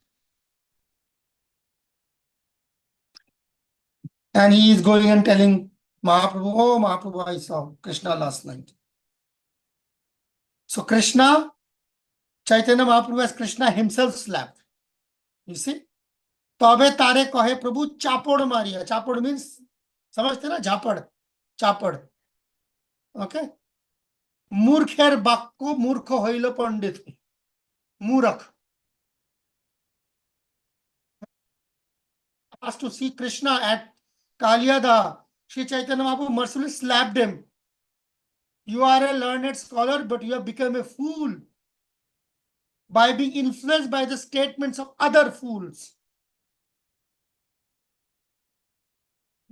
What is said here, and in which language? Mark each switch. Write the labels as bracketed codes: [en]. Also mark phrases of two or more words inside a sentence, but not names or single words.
[en] And he is going and telling Mahaprabhu, oh Mahaprabhu, I saw Krishna last night. So Krishna, Chaitanya Mahaprabhu has Krishna himself slapped. You see? [bn] তবে তারে কহে প্রভু চাপড় মারিয়া. [en] Chapod means, [hi] समझते ना? Japad. Chapad. Okay? [bn] মূর্খের বাক্যে মূর্খ হইলো পণ্ডিত. Murak. [en] Asked to see Krishna at Kaliyada. Sri Chaitanya Mahaprabhu mercifully slapped him. You are a learned scholar, but you have become a fool by being influenced by the statements of other fools.